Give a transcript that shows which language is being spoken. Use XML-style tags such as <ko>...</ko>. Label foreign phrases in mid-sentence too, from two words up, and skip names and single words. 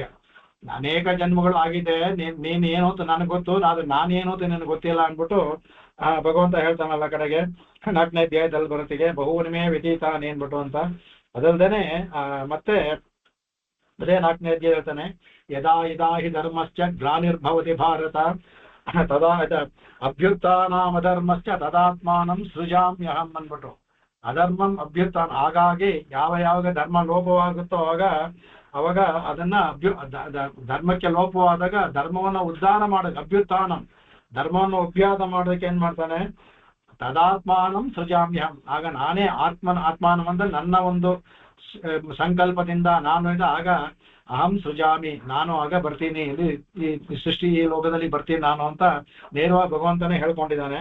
<kn>ಅನೇಕ ಜನ್ಮಗಳು ಆಗಿದೆ, ನೀನ್ ಏನು ಅಂತ ನನಗೆ ಗೊತ್ತು, ಆದ್ರೆ ನಾನೇನು ಅಂತ ನಿನಗೆ ಗೊತ್ತಿಲ್ಲ ಅಂದ್ಬಿಟ್ಟು ಭಗವಂತ ಹೇಳ್ತಾನಲ್ಲ ಕಡೆಗೆ 4ನೇ ಅಧ್ಯಾಯದಲ್ಲಿ ಬರುತ್ತಿಗೆ</kn> <sa>ಬಹುನಿಮೆ ವ್ಯತೀತಾನಿ</sa> <kn>ಅನ್ಬಿಟ್ಟು ಅಂತ. ಅದಲ್ದೇನೆ ಮತ್ತೆ ಅದೇ 4ನೇ ಅಧ್ಯಾಯ ಹೇಳ್ತಾನೆ,</kn> <sa>ಯದಾ ಯದಾ ಹಿ ಧರ್ಮಶ್ಚ ಗ್ಲಾನಿರ್ಭವತಿ ಭಾರತ ತದಾ ಅಭ್ಯುತ್ಥಾನಾಮಧರ್ಮಶ್ಚ ತದಾತ್ಮಾನಂ ಸೃಜಾಮ್ಯಹಂ ಅನ್ಬಿಟ್ಟು. ಅಧರ್ಮಂ ಅಭ್ಯುತ್ಥಾನ,</sa> <kn>ಹಾಗಾಗಿ ಯಾವಾಗ ಧರ್ಮ ಲೋಪವಾಗುತ್ತೋ ಅವಾಗ ಅದನ್ನ ಧರ್ಮಕ್ಕೆ ಲೋಪವಾದಾಗ ಧರ್ಮವನ್ನ ಉದ್ಧಾರ ಮಾಡೋದು, ಅಭ್ಯುತ್ಥಾನಂ, ಧರ್ಮವನ್ನು ಅಭ್ಯಾಸ ಮಾಡೋದಕ್ಕೆ ಏನ್ ಮಾಡ್ತಾನೆ,</kn> <sa>ತದಾತ್ಮಾನಂ ಸೃಜಾಮ್ಯಹಂ,</sa> <kn>ಆಗ ನಾನೇ ಆತ್ಮಾನಂ ಅಂದ್ರೆ ನನ್ನ ಒಂದು ಸಂಕಲ್ಪದಿಂದ ನಾನು ಆಗ</kn> <sa>ಅಹಂ ಸೃಜಾಮಿ,</sa> <kn>ನಾನು ಆಗ ಬರ್ತೀನಿ, ಈ ಸೃಷ್ಟಿ ಈ ಲೋಕದಲ್ಲಿ ಬರ್ತೀನಿ ನಾನು ಅಂತ ನೇರವಾಗಿ ಭಗವಂತನೇ ಹೇಳ್ಕೊಂಡಿದ್ದಾನೆ.</kn>